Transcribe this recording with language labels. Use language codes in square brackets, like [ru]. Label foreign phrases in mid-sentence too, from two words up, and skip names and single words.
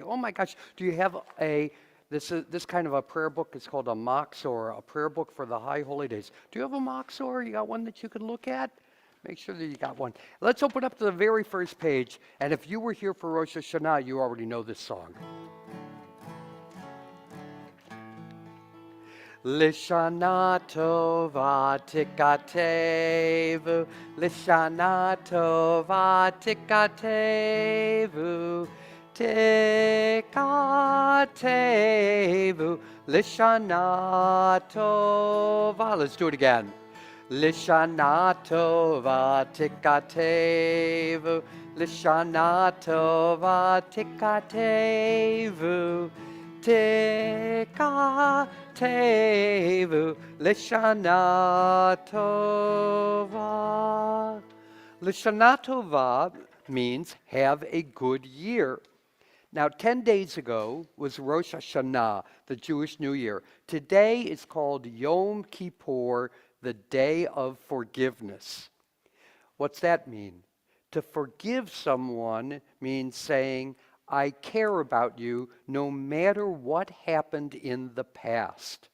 [en] Oh my gosh. Do you have this kind of a prayer book? It's called a Moxor, a prayer book for the High Holy Days. Do you have a Moxor? You got one that you can look at? Make sure that you got one. Let's open up to the very first page. And if you were here for Rosh Hashanah, you already know this song. [he] לשנה טובה תכתבו, לשנה טובה תכתבו, תכתבו, לשנה טובה. [en] Let's do it again. [he] לשנה טובה תכתבו, לשנה טובה תכתבו, תכתבו, לשנה טובה. לשנה טובה [en] means have a good year. Now, 10 days ago was Rosh Hashanah, the Jewish New Year. Today is called Yom Kippur, the Day of Forgiveness. What's that mean? To forgive someone means saying, I care about you no matter what happened in the past.